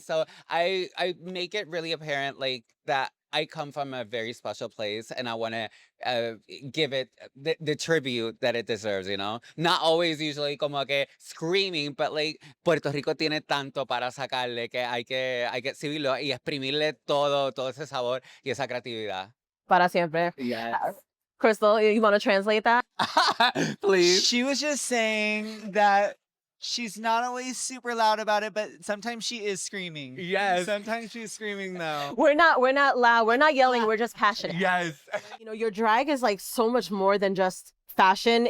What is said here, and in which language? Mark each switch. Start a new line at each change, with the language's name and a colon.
English: So I make it really apparent, like that I come from a very special place, and I want to give it the tribute that it deserves, you know? Not always usually
Spanish: como que
English: screaming, but like
Spanish: Puerto Rico tiene tanto para sacarle que hay que exhibirlo y exprimirle todo ese sabor y esa creatividad. Para siempre.
English: Yes. Crystal, you want to translate that? Please. She was just saying that she's not always super loud about it, but sometimes she is screaming. Yes. Sometimes she's screaming though. We're not loud. We're not yelling. We're just passionate. Yes. You know, your drag is like so much more than just fashion.